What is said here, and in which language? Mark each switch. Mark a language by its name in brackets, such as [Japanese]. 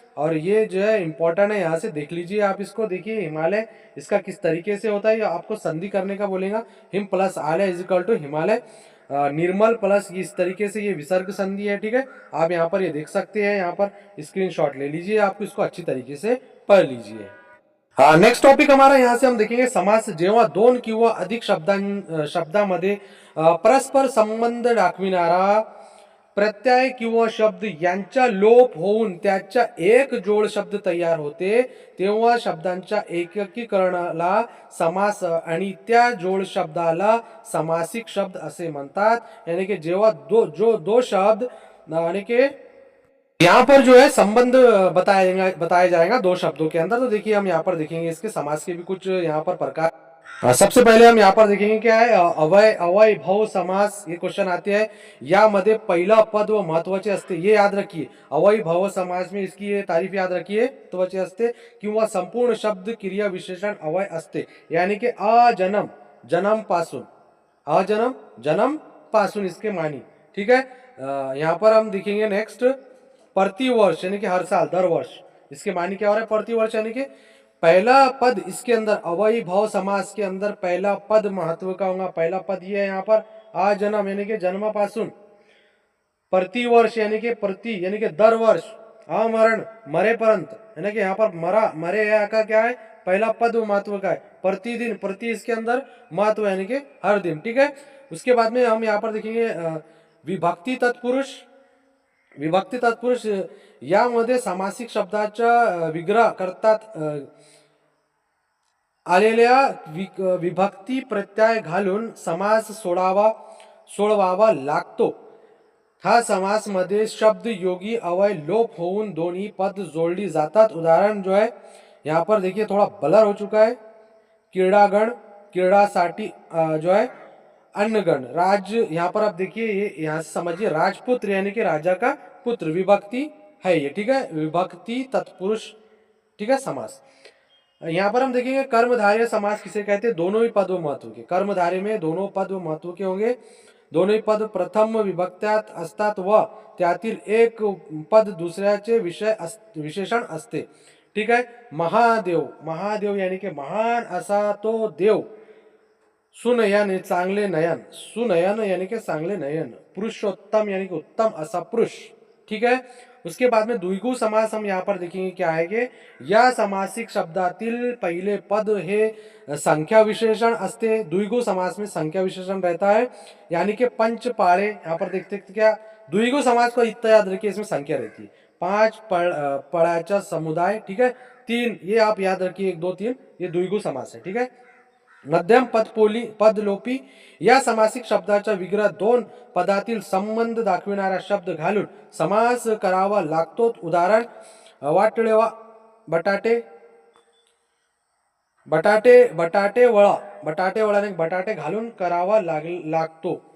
[Hindi] और ये जो है इंपॉर्टेंट है, यहाँ से देख लीजिए आप इसको, देखिए हिमालय इसका किस तरीके से होता है, ये आपको संधि करने का बोलेगा. हिम प्लस आलय is equal to Himalaya, Nirmal plus इस तरीके से ये विसर्ग संधि है, ठीक है. आप यहाँ पर ये देख सकते हैं, यहाँ पर स्क्रीनशॉट ले लीजिए, आप इसको अच्छी तरीके से पढ़ लीजिए. हाँ, नेक्स्ट टॉपिक हमारा यहाँ से हम देखेंगे [Marathi] समास जेव्हा दोन किंवा अधिक शब्दांमध्ये परस्पर संबंध दाखविणारा प्रत्यय किंवा शब्द यांचा लोप होऊन त्याचा एक जोड शब्द तयार होते, तेव्हा शब्दांच्या एककीकरणाला समास आणि त्या जोड शब्दाला समासिक शब्द असे म्हणतात. [Hindi] यानी कि जेव्हा दो शब्द, यानी कि यहाँ पर जो है संबंध बताया जाएगा दो शब्दों के अंदर. तो देखिए हम यहाँ पर देखेंगे इसके समास के भी कुछ यहाँ पर प्रकार. सबसे पहले हम यहाँ पर देखेंगे क्या है, अवय भव समास, ये क्वेश्चन आते हैं. [Marathi] यामध्ये पहिला पद व महत्वाचे असते, [Hindi] ये याद रखिए. अवय भव समास में इसकी ये तारीफ याद रखिए, [Marathi] महत्वाचे असते. किंवा संपूर्ण शब्द क्रिया विशेषण अवय असते, [Hindi] यानी कि अजन्म, जन्म पासून, अजन्म जन्म पासून इसके मानी, ठीक है. यहाँ पर हम देखेंगे नेक्स्ट प्रतिवर्ष, यानी कि हर साल, दर वर्ष, इसके मानी क्या हो रहा है, प्रतिवर्ष, यानी कि पहला पद इसके अंदर अवयी भाव समास के अंदर पहला पद महत्व का होगा. पहला पद ये है यहाँ पर आजन्म, यानी कि जन्मापासून, प्रतिवर्ष यानी कि प्रति, यानी कि दर वर्ष, अमरण मरेपर्यंत, यानी कि यहाँ पर मरे का क्या है, पहला पद महत्व का है. प्रतिदिन, प्रति इसके अंदर महत्व, यानी कि हर दिन, ठीक है. उसके बाद में हम यहाँ पर देखेंगे विभक्ती तत्पुरुष. [Marathi] विभक्ती तत्पुरुष यामध्ये सामासिक शब्दाचा विग्रह करतात आलेल्या विभक्ती प्रत्यय घालून समास सोडवावा लागतो. हा समास मध्ये शब्द योगी अवय लोप होऊन दोन्ही पद जोड़ली जातात. [Hindi] उदाहरण जो है यहाँ पर देखिए थोड़ा ब्लर हो चुका है. क्रीड़ागण, क्रीड़ासाठी जो है अन्नगण, राज, यहाँ पर आप देखिए ये यहाँ से समझिए राजपुत्र यानी कि राजा का पुत्र, विभक्ति है ये, ठीक है, विभक्ति तत्पुरुष, ठीक है, समास. यहाँ पर हम देखेंगे कर्मधारय समास किसे कहते हैं, दोनों ही पद व महत्व के. कर्मधारय में दोनों पद व महत्व के होंगे. [Marathi] दोनों ही पद प्रथम विभक्त्यात असतात व त्यातील एक पद दुसऱ्याचे विशेषण असते, [Hindi] ठीक है. महादेव, महादेव यानी कि [Marathi] महान असा तो देव. सुनयन, चांगले नयन, सुनयन यानी कि चांगले नयन. [Hindi] पुरुषोत्तम यानी कि उत्तम असा पुरुष, ठीक है. उसके बाद में द्विगु समास हम यहाँ पर देखेंगे क्या है कि [Marathi] या समासिक शब्दातील पहिले पद हे संख्या विशेषण असते. [Hindi] द्विगु समास में संख्या विशेषण रहता है, यानी कि पंच पाड़े. यहाँ पर देखते क्या, द्विगु समास को इतना याद रखिए, इसमें संख्या रहती है, 5 पड़ाचा समुदाय, ठीक है. 3 ये आप याद रखिए, 1 2 3 ये द्विगु समास है, ठीक है. [Marathi] मध्यम पदलोपी या समासिक शब्दाचा विग्रह दोन पदातील संबंध दाखविणारा शब्द घालून समास करावा लागतो. उदाहरण वाटळेवा, बटाटे, बटाटे वळा ने बटाटे घालून करावा लागतो.